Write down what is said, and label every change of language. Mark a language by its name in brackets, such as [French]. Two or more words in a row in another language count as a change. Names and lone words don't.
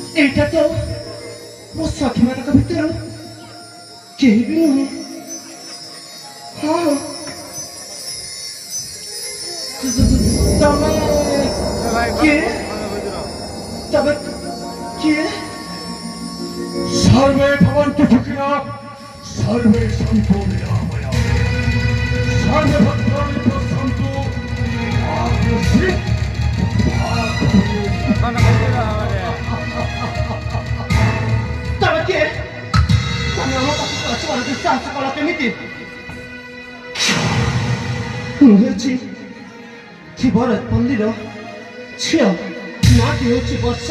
[Odia] ଏଇଟା ତ ମୋ ସଖୀମାନଙ୍କ ଭିତରୁ କେହି ବି ନୁହେଁ। ହଁ ତମେ କିଏ? ତମେ କିଏ? [Sanskrit] सर्वे भवन्तु सुखिनः सर्वे सन्तु निरामयाः सर्वे भद्राणि पश्यन्तु मा कश्चित् [Odia] ତମେ କିଏ? ତମେ ଆମ ପାଖକୁ ଆସିବାର ଦୁଃସାହସ କଲ କେମିତି? ମୁଁ ହେଉଛି ଥିବରପଲ୍ଲୀର ଝିଅ, ନାଁଟି ହେଉଛି ବର୍ଷା।